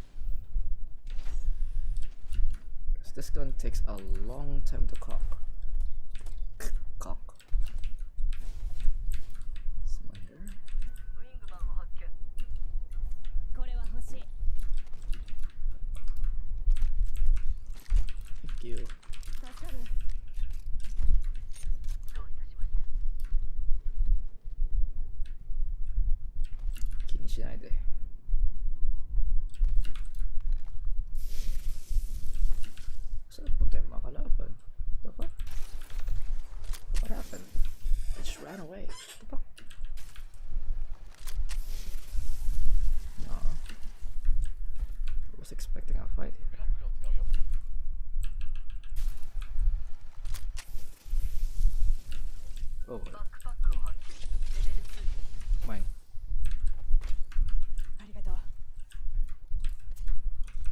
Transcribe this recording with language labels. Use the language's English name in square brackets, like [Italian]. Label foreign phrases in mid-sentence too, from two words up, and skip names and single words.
[English] Cause this gun takes a long time to cock. Cock. Someone here? Thank you. [Japanese] 気にしないで。 [Filipino] Saan po tayo makalaban? [English] The fuck? What happened? I just ran away. What the fuck? No. I was expecting a fight here. Oh, mine.